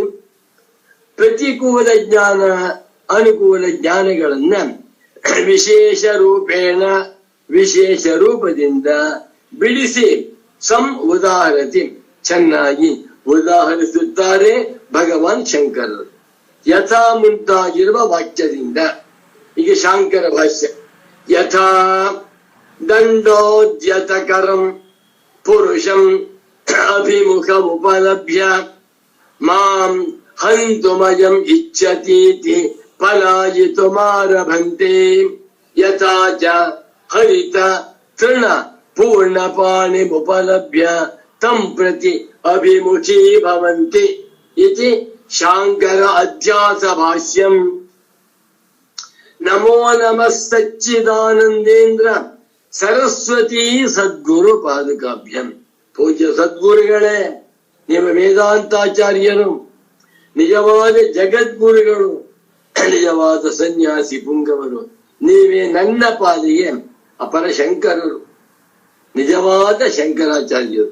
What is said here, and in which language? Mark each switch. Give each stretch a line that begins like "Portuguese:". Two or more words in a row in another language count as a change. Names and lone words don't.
Kannada: ಪ್ರತಿಕೂಲ ಜ್ಞಾನ ಅನುಕೂಲ ಜ್ಞಾನಗಳನ್ನ
Sanskrit: ವಿಶೇಷ ರೂಪೇಣ,
Kannada: ವಿಶೇಷ ರೂಪದಿಂದ ಬಿಡಿಸಿ ಉದಾಹರತಿ, ಚೆನ್ನಾಗಿ ಉದಾಹರಿಸುತ್ತಾರೆ ಭಗವಾನ್ ಶಂಕರರು. ಯಥಾ ಮುಂತಾಗಿರುವ ವಾಕ್ಯದಿಂದ. ಈಗ ಶಾಂಕರ ಭಾಷ್ಯ.
Sanskrit: ಯಥಾ ದಂಡೋದ್ಯತಕರಂ ಪುರುಷಂ ಅಭಿಮುಖಮುಪಲಭ್ಯ ಮಾಂ ಹಂತುಮಯಂ ಇಚ್ಛತೀತಿ ಪಲಾಯಿತುಮಾರಭಂತೆ. ಯಥಾ ಚ ಹರಿತ ತೃಣ ಪೂರ್ಣಪಾಣಿಮುಪಲಭ್ಯ ತಂ ಪ್ರತಿ ಅಭಿಮುಖೀ ಭವಂತಿ ಇತಿ ಶಾಂಕರ ಅಧ್ಯಾಸ ಭಾಷ್ಯಂ. ನಮೋ ನಮಃ ಸಚ್ಚಿದಾನಂದೇಂದ್ರ ಸರಸ್ವತಿ ಸದ್ಗುರು ಪಾದುಕಾಭ್ಯಂ.
Kannada: ಪೂಜ್ಯ ಸದ್ಗುರುಗಳೇ, ನಿಮ್ಮ ವೇದಾಂತಾಚಾರ್ಯರು, ನಿಜವಾದ ಜಗದ್ಗುರುಗಳು, ನಿಜವಾದ ಸನ್ಯಾಸಿ ಪುಂಗವರು, ನೀವೇ ನನ್ನ ಪಾದಿಗೆ ಅಪರ ಶಂಕರರು, ನಿಜವಾದ ಶಂಕರಾಚಾರ್ಯರು.